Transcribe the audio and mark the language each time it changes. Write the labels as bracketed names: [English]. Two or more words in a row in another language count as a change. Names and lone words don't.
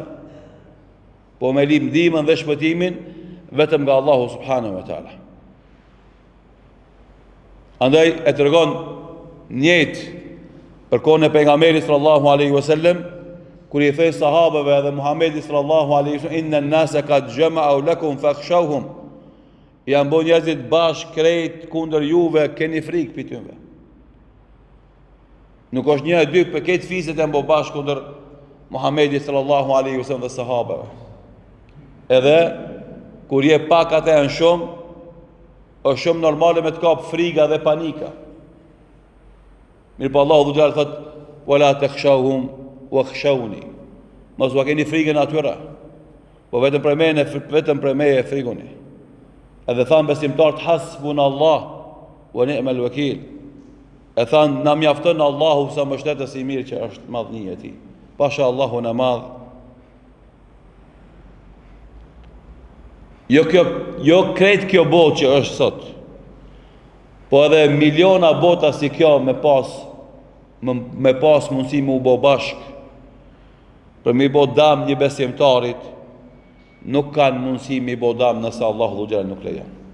[Albanian] Po me lidh ndihmën dhe shpëtimin vetëm nga Allahu [Arabic] سبحانه وتعالى. [Albanian] Andaj e tregon njëjtë për kohën e pejgamberit [Arabic] صلى الله عليه وسلم, [Albanian] kur i thej sahabeve dhe Muhamedit [Arabic] صلى الله عليه وسلم, إن الناس قد جمعوا لكم فاخشوهم, [Albanian] janë bo njerëzit bashkë krejt kundër juve, keni frikë për tyve. Nuk është një e dy për këtë fiset janë bo bashkë kundër Muhamedit [Arabic] صلى الله عليه وسلم [Albanian] dhe sahabeve. Edhe kur je pak atë janë shumë, është shumë normale me të kapë friga dhe panika. Mirë po Allahu dhujallë thot, [Arabic] ولا تخشوهم واخشوني. [Albanian] Mos u keni frikën atyre, po vetëm për me e frigoni. Edhe thanë besimtarët, [Arabic] حسبنا الله ونعم الوكيل. [Albanian] E thanë, na mjafton Allahu sa mbështetës i mirë që është madhnia e tij. Pasha Allahu në madh. Jo krejt kjo botë që është sot, po edhe miliona bota si kjo me pas mundësi me u bo bashk, për me i bo dam një besimtarit, nuk kanë mundësi me i bo dam nëse Allahu dhu xhelal nuk lejon.